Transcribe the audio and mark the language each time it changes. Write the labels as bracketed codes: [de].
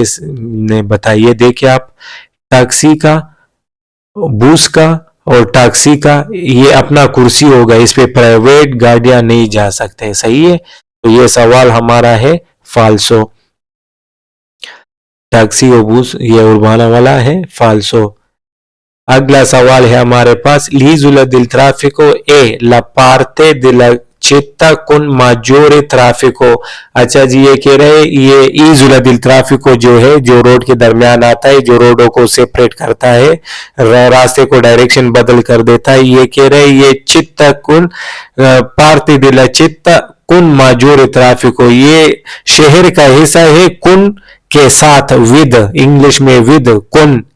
[hi] इसने बताइए, देखिए आप, टैक्सी का, बस का और टैक्सी का ये अपना कुर्सी होगा, इस पे प्राइवेट गाड़ियां नहीं जा सकते, सही है। तो ये सवाल हमारा है फाल्सो। टैक्सी और बस ये उर्बाना वाला है फाल्सो। अगला सवाल है हमारे पास [it] l'isola del traffico è la parte della città con maggiore traffico। [hi] अच्छा जी, ये कह रहे हैं ये [it] isola del traffico [hi] जो है, जो रोड के दरमियान आता है, जो रोडों को सेपरेट करता है, रास्ते को डायरेक्शन बदल कर देता है। ये कह रहे हैं ये [it] città con parte della città con maggiore traffico, [hi] ये शहर का हिस्सा है कुन के साथ, विद, इंग्लिश में विद, कुन